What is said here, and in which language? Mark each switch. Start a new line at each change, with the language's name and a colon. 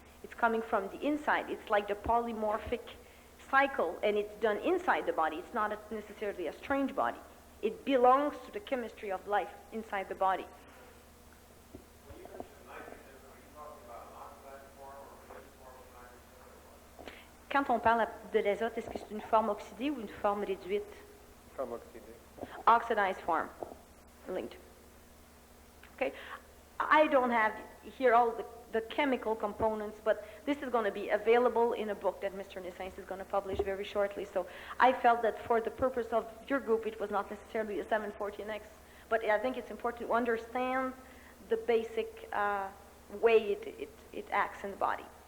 English: It's coming from the inside. It's like the polymorphic cycle, and it's done inside the body. It's not necessarily a strange body. It belongs to the chemistry of life inside the body. When you mention nitrogen, are you talking about an oxidized form or a reduced form of nitrogen?
French: Quand on parle de l'azote, est-ce que c'est une forme oxydée ou une forme réduite? Forme oxydée.
English: Oxidized form, linked. Okay, I don't have here all the chemical components, but this is going to be available in a book that Mr. Naessens is going to publish very shortly. So I felt that for the purpose of your group, it was not necessarily a 714X, but I think it's important to understand the basic way it acts in the body.